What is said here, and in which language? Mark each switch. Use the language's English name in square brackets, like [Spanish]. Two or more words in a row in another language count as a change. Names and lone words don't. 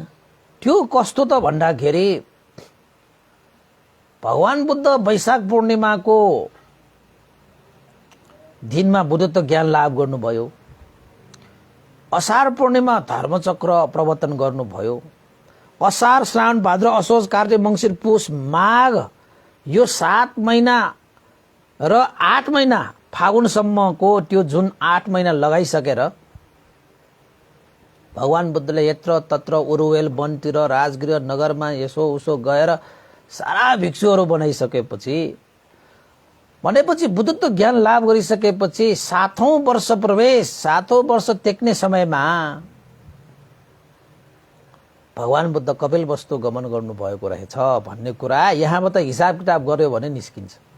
[Nepali] त्यो कस्तो त भन्दाखेरि भगवान बुद्ध वैशाख पूर्णिमाको दिनमा बुद्धत्व ज्ञान लाभ गर्नुभयो, असार पूर्णिमा धर्मचक्र प्रवर्तन गर्नुभयो, असार श्रावण भाद्र असोज कार्तिक मङ्सिर पुष माघ यो 7 महिना र 8 महिना फागुनसम्मको त्यो जुन 8 महिना लगाइसकेर भगवान बुद्धले यत्र तत्र उरुवेल वनतिर राजगृह नगरमा यसो उसो गएर सारा भिक्षुहरू बनाइसकेपछि भनेपछि बुद्धत्व ज्ञान लाभ गरिसकेपछि 7औं वर्ष प्रवेश 7औं वर्ष टेक्ने समयमा भगवान बुद्ध कपिलवस्तु गमन गर्नु भएको रहेछ भन्ने कुरा यहाँबाट हिसाब किताब गर्यो भने निस्किन्छ।